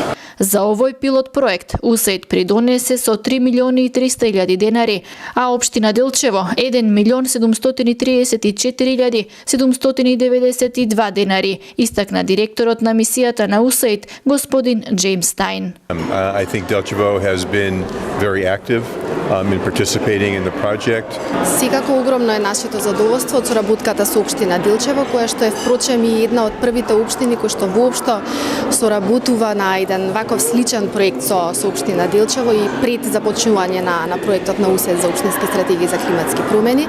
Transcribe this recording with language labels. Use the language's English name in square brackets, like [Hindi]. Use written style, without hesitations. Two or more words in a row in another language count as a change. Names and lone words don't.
[Macedonian] За овој пилот проект УСАИД придонесе со 3.300.000 денари, а општина Делчево 1.734.792 денари, истакна директорот на мисијата на УСАИД господин Джеймс Стайн. [English] I think Delchevo has been very active in participating in the project. [Macedonian] Секако огромно е нашето задоволство од соработката со општина Делчево, која што е впрочем и една од првите општини кои што воопшто соработува на еден ваков сличен проект со општина Делчево и пред започнување на проектот на УСАИД за општински стратегии за климатски промени.